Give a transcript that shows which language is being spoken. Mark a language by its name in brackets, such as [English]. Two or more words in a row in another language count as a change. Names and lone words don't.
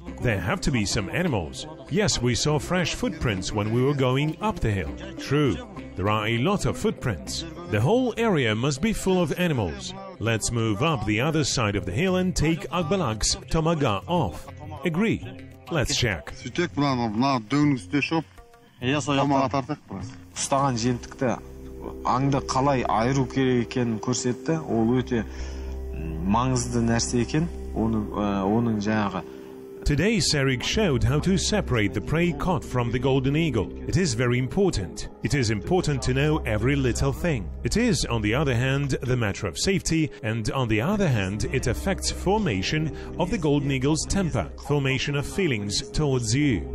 [English] There have to be some animals. Yes, we saw fresh footprints when we were going up the hill. True, there are a lot of footprints. The whole area must be full of animals. Let's move up the other side of the hill and take Akbalak's tomaga off. Agree. Let's check. [Kazakh] Сөйтек мына дөңнің үстіне шығып, тамаға тартайық біраз. Ұстаған жемтікті аңды қалай айыру керек екенін көрсетті. Ол өте маңызды нәрсе екен. Оның жаңағы [English] Today, Serik showed how to separate the prey caught from the golden eagle. It is very important. It is important to know every little thing. It is, on the other hand, the matter of safety, and on the other hand, it affects formation of the golden eagle's temper, formation of feelings towards you.